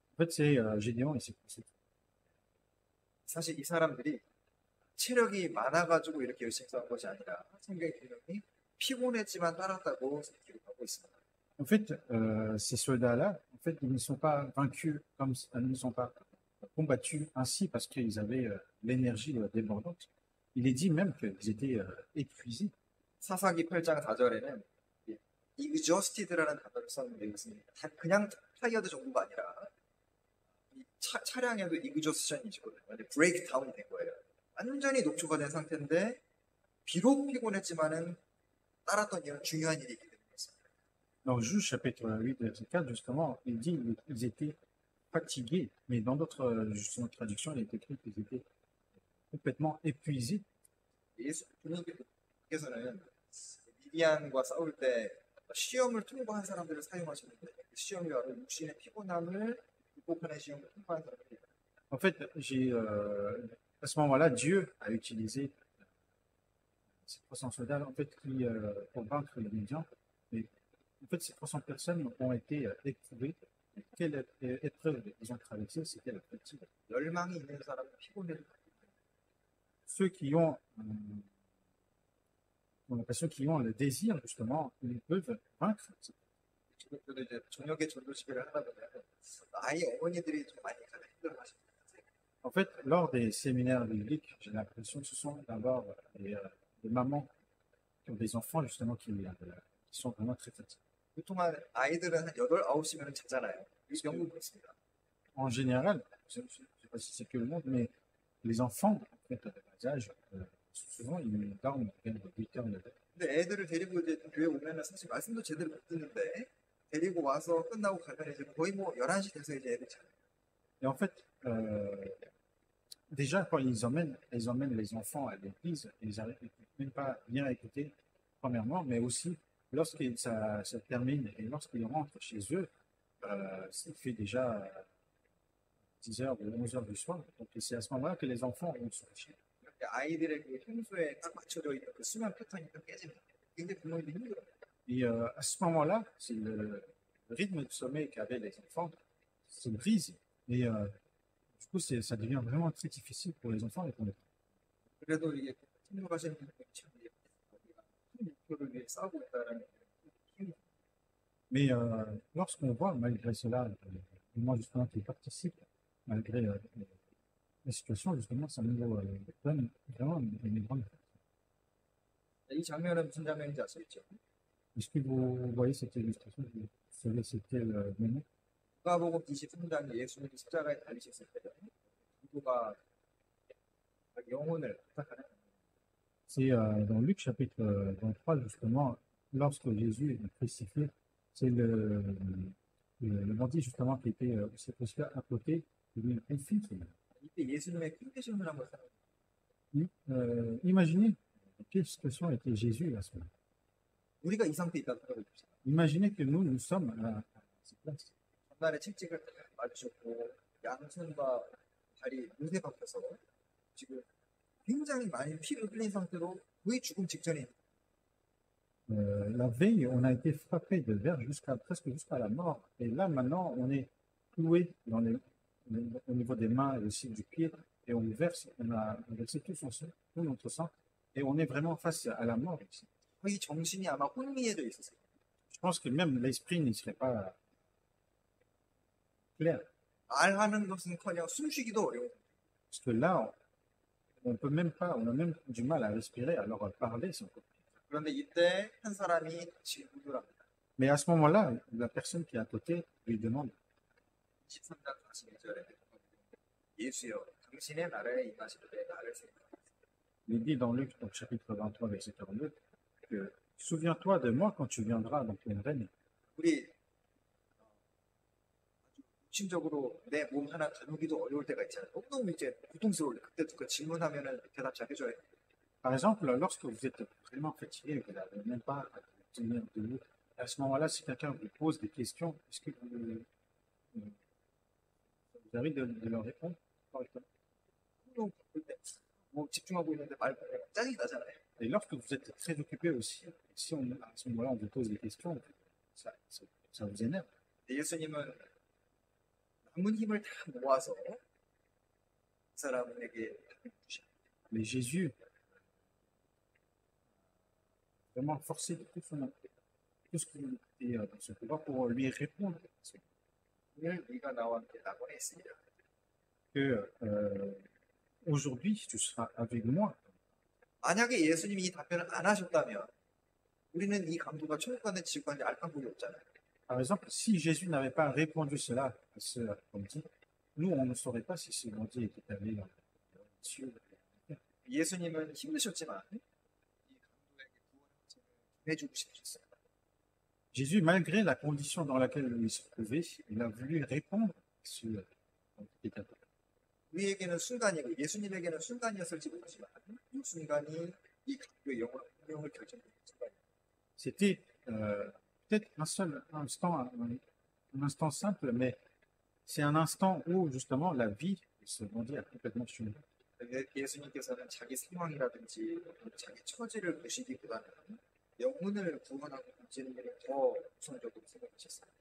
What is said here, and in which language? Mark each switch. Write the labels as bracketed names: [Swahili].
[French] En fait, c'est Gédéon et ses conséquences. [Korean] 사실 이 사람들이 체력이 많아가지고 이렇게 열심히 싸운 것이 아니라 성경의 기록이 피곤했지만 따랐다고 기록하고 있습니다. [French] En fait, ces soldats-là, en fait, ils ne sont pas vaincus comme ils ne sont pas combattus ainsi parce qu'ils avaient l'énergie débordante. Il est dit même qu'ils étaient épuisés. [Korean] 사사기 8장 4절에는 exhausted라는 단어를 썼는데 이것은 그냥 타이어드 정도가 아니라 이 차량에도 exhaustion이 있거든요. 브레이크다운이 된 거예요. 완전히 녹초가 된 상태인데 비록 피곤했지만은 따랐던 일은 중요한 일이기 때문에 그렇습니다. [French] Dans Juge chapitre 8, verset 4, justement, il dit qu'ils étaient fatigués, mais dans d'autres justement, traductions, il est écrit qu'ils étaient complètement épuisés. [Korean] 예수님께서는 미디안과 싸울 때 시험을 통과한 사람들을 사용하시는데 그 시험이 바로 육신의 피곤함을 극복하는 시험을 통과한 사람들입니다. [French] En fait, à ce moment-là, Dieu a utilisé ces 300 soldats en fait, pour vaincre les Midians. Mais en fait, ces 300 personnes ont été éprouvées. Quelle épreuve ils ont traversée? C'était la fatigue. [Korean] 열망이 있는 사람은 피곤해도 [French] Ceux qui ont l'impression qu'ils ont le désir, justement, ils peuvent vaincre. [Korean] 저도 이제 저녁에 전도 집회를 하다 보면 아이 어머니들이 좀 많이 가장 힘들어하시는 것 같아요. [French] En fait, lors des séminaires bibliques, j'ai l'impression que ce sont d'abord des mamans qui ont des enfants, justement, qui sont vraiment très fatigués. [Korean] 보통 아이들은 한 8, 9시면 자잖아요. 영국 그렇습니다. [French] En général, je ne sais pas si c'est que le monde, mais les enfants, en fait, à bas âge, souvent, ils dorment vers 8h, 9h. [Korean] 근데 애들을 데리고 이제 교회 오면은 사실 말씀도 제대로 못 듣는데 데리고 와서 끝나고 가면 이제 거의 뭐 11시 돼서 이제 애들 자요. [French] Et en fait, déjà, quand ils emmènent les enfants à l'église, ils n'arrivent même pas bien à écouter, premièrement, mais aussi, lorsque ça termine et lorsqu'ils rentrent chez eux, il fait déjà 10h ou 11h du soir. Donc c'est à ce moment-là que les enfants vont se coucher. [Korean] 근데 아이들의 그 평소에 딱 맞춰져 있는 그 수면 패턴이 또 깨집니다. 굉장히 부모님이 힘들어요. [French] Et à ce moment-là, c'est le rythme de sommeil qu'avaient les enfants se brise. Et du coup, ça devient vraiment très difficile pour les enfants et pour les parents. [Korean] 그래도 이게 생각하시는 분들이 참 우리가 큰 목표를 위해 싸우고 있다는 힘이 [French] Mais lorsqu'on voit, malgré cela, moi justement qui participe, malgré la situation, justement, ça nous donne vraiment une grande force. [Korean] 이 장면은 무슨 장면인지 아시겠죠? [French] Est-ce que vous voyez cette illustration? Vous savez c'est quel moment? [Korean] 누가복음 23장 예수님이 십자가에 달리셨을 때 누가 영혼을 부탁하는 [French] C'est dans Luc chapitre 23, justement, lorsque Jésus est crucifié, c'est le bandit justement qui était aussi crucifié à côté, qui lui confie. [Korean] 이때 예수님의 컨디션을 한번 생각해 [French] Imaginez quelle situation était Jésus à ce moment. [Korean] 우리가 이 상태에 있다고 생각해 봅시다. [French] Imaginez que nous sommes à cette place. [Korean] 전날에 채찍을 맞으셨고 양손과 발이 못에 박혀서 지금 굉장히 많이 피를 흘린 상태로 거의 죽음 직전에 [French] La veille, on a été frappé de verre presque jusqu'à la mort. Et là, maintenant, on est cloué au niveau des mains et aussi du pied. Et on a versé tout notre sang. Et on est vraiment face à la mort ici. [Korean] 거의 정신이 아마 혼미해져 있었어요. [French] Je pense que même l'esprit n'y serait pas clair. [Korean] 말하는 것은커녕 숨쉬기도 어려워. [French] Parce que là, on a même du mal à respirer, alors parler, c'est encore. [Korean] 그런데 이때 한 사람이 질문을 합니다. [French] Mais à ce moment-là, la personne qui est à côté lui demande, [Korean] 13장 42절에 예수여 당신의 나라에 임하실 때 나를 생각하세요. [French] il dit dans Luc, donc, chapitre 23, verset 42, que souviens-toi de moi quand tu viendras dans ton règne. [Korean] 우리 아주 육신적으로 내 몸 하나 다루기도 어려울 때가 있잖아요. 너무 이제 고통스러울 때 그때도 그 질문하면은 대답 잘 해줘야 돼요. [French] Par exemple, lorsque vous êtes vraiment fatigué, vous n'avez même pas à tenir debout, à ce moment-là, si quelqu'un vous pose des questions, est-ce que vous avez de leur répondre correctement? [Korean] 너무 바쁠 때, 뭐 집중하고 있는데 말 짜증이 나잖아요. [French] Et lorsque vous êtes très occupé aussi, si à ce moment-là on vous pose des questions, ça vous énerve. [Korean] 예수님은 남은 힘을 다 모아서 그 사람에게 주십니다. [French] Mais Jésus vraiment forcé de tout ce qui était dans ce pouvoir pour lui répondre [Korean] 오늘 네가 나와 함께 낙원에 있으리라. [French] que aujourd'hui tu seras avec moi. [Korean] 만약에 예수님이 이 답변을 안 하셨다면 우리는 이 강도가 천국 가는 지옥 가는지 알 방법이 없잖아요. [French] Par exemple, si Jésus n'avait pas répondu cela à ce bandit, nous on ne saurait pas si ce bandit était allé dans les cieux. [Korean] 예수님은 힘드셨지만 이 강도에게 구원을 해주고 싶으셨어요. [French] Jésus, malgré la condition dans laquelle il se trouvait, il a voulu répondre à ce bandit. [Korean] 우리에게는 순간이고 예수님에게는 순간이었을지 모르지만 이 순간이 이 강도의 영원한 운명을 결정짓는 순간이에요. [French] C'était peut-être un seul instant, un instant simple, mais c'est un instant où justement la vie de ce bandit a complètement changé. [Korean] 예수님께서는 자기 상황이라든지 자기 처지를 보시기보다는 영혼을 구원하고 건지는 일을 더 우선적으로 생각하셨어요.